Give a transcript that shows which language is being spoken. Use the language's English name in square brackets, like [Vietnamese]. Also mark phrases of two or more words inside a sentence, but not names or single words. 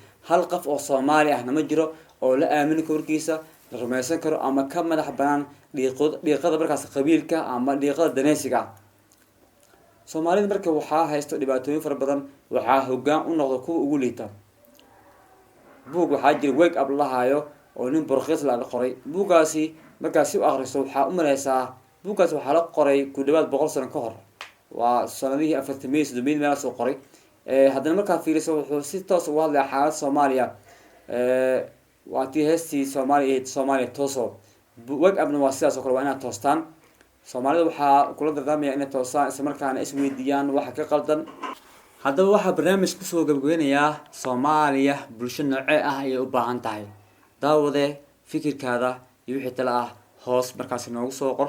[Somali] hal qof oo Soomaali ah nama jiro oo la aamini karo warkiisa, la rumaysan karo ama ka madax banaan dhiiqada markaas qabiilka ama dhiiqada daneysiga. soomaalida marka waxaa haysto dhibaatooyin fara badan, waxaa hoggaan u noqda kuwa ugu liita. buug waxaa jira [English] wake up [Somali] lahayo oo nin borkhis la qoray. buuggaasi markaas si u akhriso waxaa u maleysaa buuggaas waxaa la qoray ku dhawaad 100 sano ka hor, waa sanadihii 40 meel soo qoray. haddana markaa fiiriso wuxuu si toos uga hadlaya xaaladda Soomaaliya. waa tii heestii Soomaaliya tooso. [English] wake up [Somali] waa sidaas oo kale, waa inaad toostaan. Soomaalida waxaa kula dardaarmaya inay toosaan isla markaana is weydiiyaan waxa ka qaldan. haddaba waxaa barnaamij kusoo gabagabeynayaa Soomaaliya bulsho noocee ah ayay u baahan tahay. daawade fikirkaada iyo wixii tala ah hoos markaas noogu soo qor.